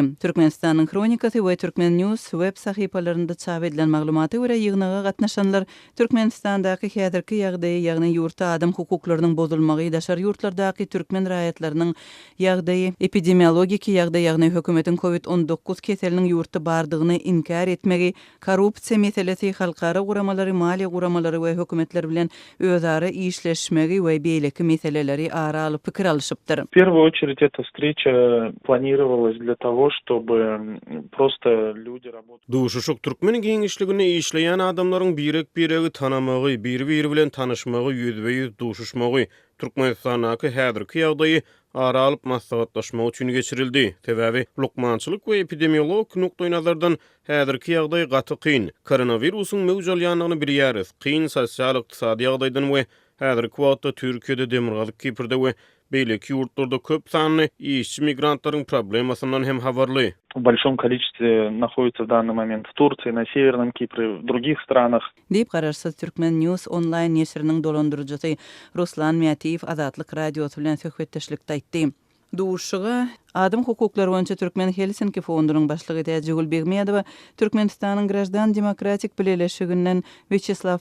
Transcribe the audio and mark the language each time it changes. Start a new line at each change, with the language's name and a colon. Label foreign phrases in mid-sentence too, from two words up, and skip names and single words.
Turkmen: Türkmenistanyň Kronikasy we Türkmen News web sahypalarynda çap edilen maglumaty görä ýygynaga gatnaşanlar Türkmenistandaky häzirki ýagdaýy, ýagny ýurtda adam hukuklarynyň bozulmagy, daşary ýurtlardaky türkmen raýatlarynyň ýagdaýy, epidemiologik ýagdaýy, ýagny hökümetiň COVID-19 keseliniň ýurtda bardygyny inkar etmegi, korrupsiýa meselesi, halkara guramalary, maliýe guramalary we hökümetler bilen özara işleşmegi we beýleki meseleleri ara alyp pikir alışypdyr.
Russian: В первую очередь эта встреча планировалась для того, чтобы просто люди работали.
Turkmen: Duşuşuk türkmen giňişligini işleýän adamlaryň biregi tanamagy, biri bilen tanışmagy, ýüzbe-ýüz duşuşmagy, Türkmenistanaky häzirki ýagdaýy ara alyp maslahatlaşmak üçin geçirildi. Sebäbi lukmançylyk we epidemiolog nukdaý nazardan häzirki ýagdaýy gaty kyn. Koronawirusyň mewjudlygyny bilýäris. Kyn sosial ykdysady ýagdaýdan we häzirki wagtda Türkiýede demirgazyk Kiprde we beýleki ýurtlarda köp sanly işçi migrantlaryň problemasynyň hem habarly.
Russian: В большом количестве находится в данный момент в Турции, на Северном Кипре, в других странах.
Turkmen: Diýip Gararsız Türkmen News online neşriniň dolandyrjysy Ruslan Miýatiýew Azatlyk radiosu bilen söhbetdeşlikde aýtdy. Duşuşyga Adam hukuklary boýunça Türkmen Helsinki fondunyň başlygy Täjegül Begmedow, Türkmenistanyň Grajdan Demokratik Bileşiginden Vyacheslav